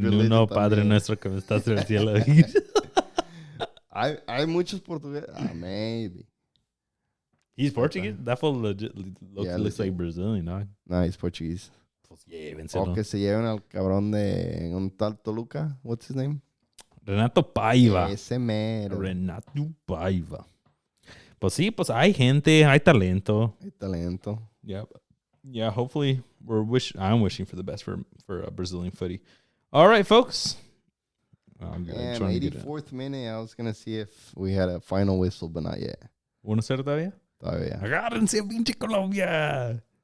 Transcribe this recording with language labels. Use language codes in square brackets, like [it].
[es] Nuno, Padre nuestro que me estás en el cielo. Hay muchos portugueses. [en] Maybe. He's Portuguese? That fool looks like Brazilian, no? No, he's Portuguese. [es] Pues llévenselo. O que se lleven al cabrón de un tal Toluca. [en] What's his name? Renato Paiva. [es] Ese mero. Renato Paiva. Pues sí, pues hay gente, hay talento. Hay talento. [en] Yeah, hopefully I'm wishing for the best for Brazilian footy. All right, folks. Damn, 84th minute. I was going to see if we had a final whistle, but not yet. [es] ¿Uno cero todavía? Todavía. Agárrense, pinche Colombia.